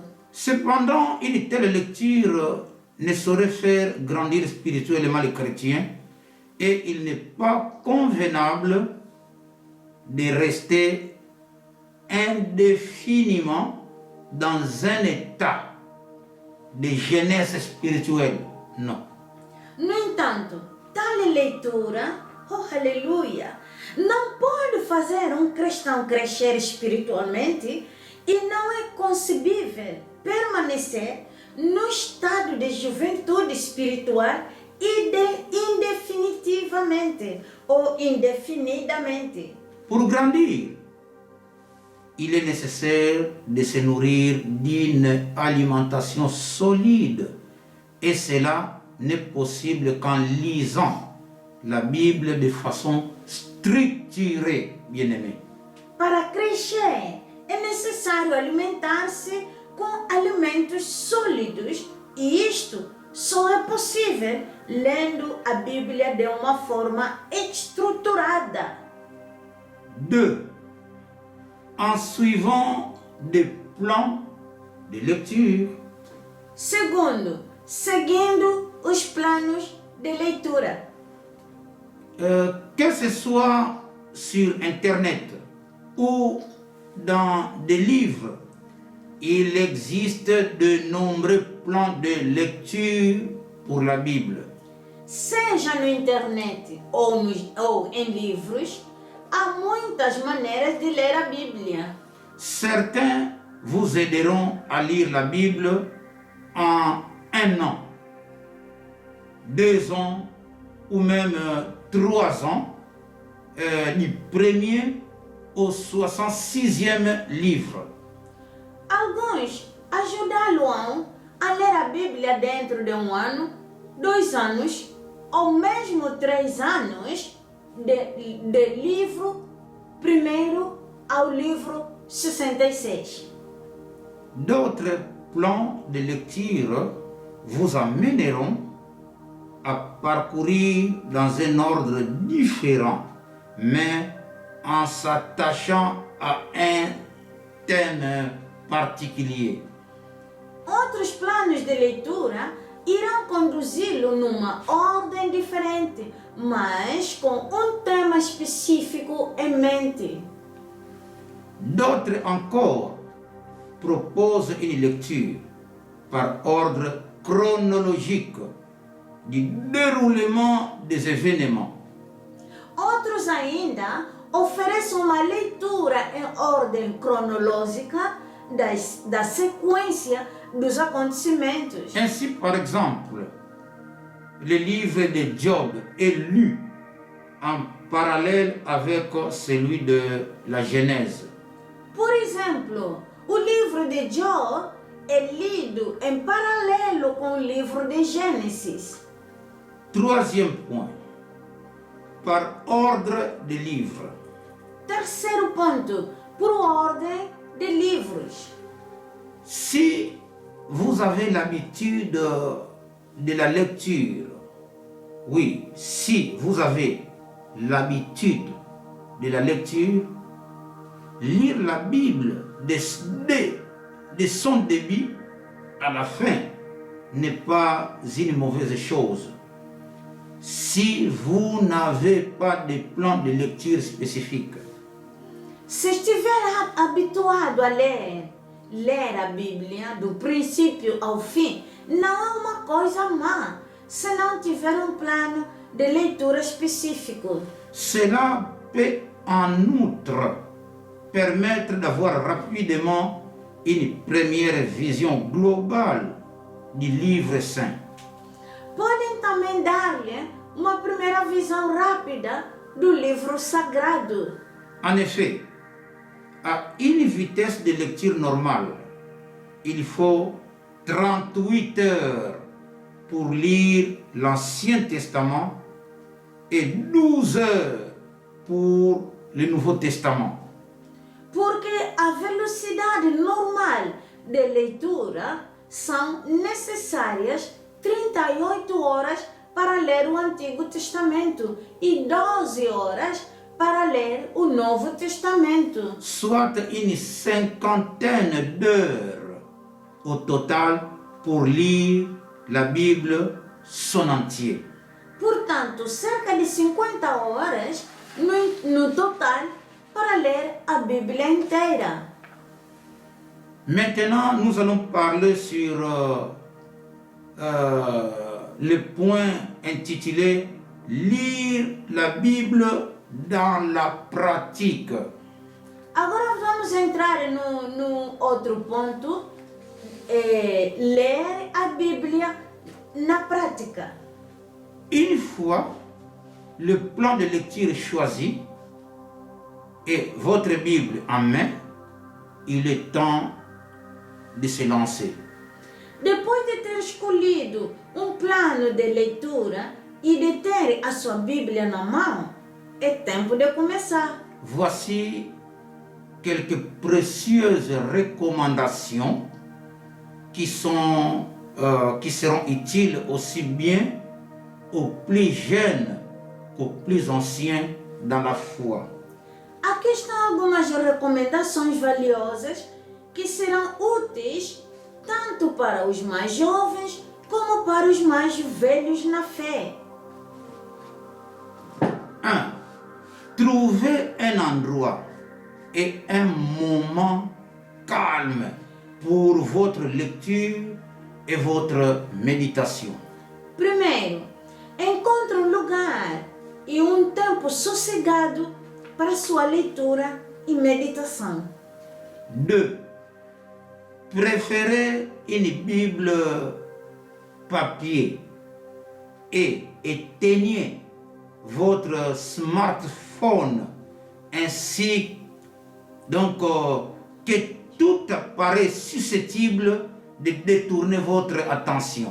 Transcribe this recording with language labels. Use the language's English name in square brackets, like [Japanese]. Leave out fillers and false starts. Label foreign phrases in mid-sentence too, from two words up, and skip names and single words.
[French] Cependant, une telle lecture ne saurait faire grandir spirituellement les chrétiens et il n'est pas convenable de rester indéfiniment dans un état de jeunesse spirituelle. Non. [Portuguese] No entanto, tal leitura, oh aleluia, não pode fazer um cristão crescer espiritualmente e não é concebível permanecer no estado de juventude espiritual indefinitivamente ou indefinidamente. [French] Pour grandir, il est nécessaire de se nourrir d'une alimentation solide et cela n'est possible qu'en lisant la Bible de façon structurée, bien-aimés. [Portuguese] Para crescer, é necessário alimentar-se com alimentos sólidos e isto só é possível lendo a Bíblia de uma forma estruturada. [French] 2. En suivant des plans de lecture. [Portuguese] Segundo, seguindo os planos de leitura. [French] Que ce soit sur Internet ou dans des livres, il existe de nombreux plans de lecture pour la Bible. [Portuguese] Seja no internet ou em livros, há muitas maneiras de ler a Bíblia. [French] Certains vous aideront à lire la Bible en 1 an, 2 ans ou même 3 ans, du premier au 66e livre. [Portuguese] Alguns ajudá-lo-ão a ler a Bíblia dentro de 1 ano, 2 anos ou mesmo 3 anos de livro primeiro ao livro 66. [French] D'autres plans de lecture vous amèneront à parcourir dans un ordre différent, mais en s'attachant à un thème particulier. [Portuguese] Outros planos de leitura irão conduzi-lo numa ordem diferente, mas com um tema específico em mente. [French] D'autres encore proposent une lecture par ordre chronologique du déroulement des événements. [Portuguese] Outros ainda oferecem uma leitura em ordem cronológica da sequência dos acontecimentos. [French] Ainsi, par exemple, le livre de Job est lu en parallèle avec celui de la Genèse. [Portuguese] exemplo, o livro de Jó é lido em paralelo com o livro de Gênesis. [French] Troisième point, par ordre de livre. [Portuguese] Terceiro ponto, por ordem de livros. [French] Si vous avez l'habitude de la lecture, oui, si vous avez l'habitude de la lecture, lire la Bible de son début à la fin n'est pas une mauvaise chose. Si vous n'avez pas de plan de lecture spécifique. [Portuguese] Se estiver habituado a ler a Bíblia do princípio ao fim, não é uma coisa má se não tiver um plano de leitura específico. [French] Cela peut en outre permettre d'avoir rapidement une première vision globale du livre saint. [Portuguese] Podem também dar-lhe uma primeira visão rápida do livro sagrado. [French] En effet, à une vitesse de lecture normale, il faut 38 heures pour lire l'Ancien Testament et 12 heures pour le Nouveau Testament. [Portuguese] Porque a velocidade normal de leitura são necessárias 38 horas para ler o Antigo Testamento e 12 horas para ler o Novo Testamento. [French] Soit une cinquantaine d'heures au total pour lire la Bible son entier. [Portuguese] Portanto, cerca de 50 horas no total para ler a Bíblia inteira. [French] Maintenant, nous allons parler sur le point intitulé « Lire la Bible dans la pratique ». [Portuguese] Agora vamos entrar no outro ponto, ler a Bíblia na prática. [French] Une fois le plan de lecture choisi et votre Bible en main, il est temps de se lancer. [Portuguese] Depois de ter escolhido um plano de leitura e de ter a sua Bíblia na mão, é tempo de começar. [French] Voici quelques précieuses recommandations qui seront utiles aussi bien aux plus jeunes qu'aux plus anciens dans la foi. [Portuguese] Aqui estão algumas recomendações valiosas que serão úteis tanto para os mais jovens como para os mais velhos na fé. [French] 1. Trouvez un endroit et un moment calme pour votre lecture et votre méditation. [Portuguese] Primeiro, encontre um lugar e um tempo sossegado para sua leitura e meditação. [French] 2. Préférez une Bible papier et éteignez votre smartphone ainsi donc que tout apparaît susceptible de détourner votre attention.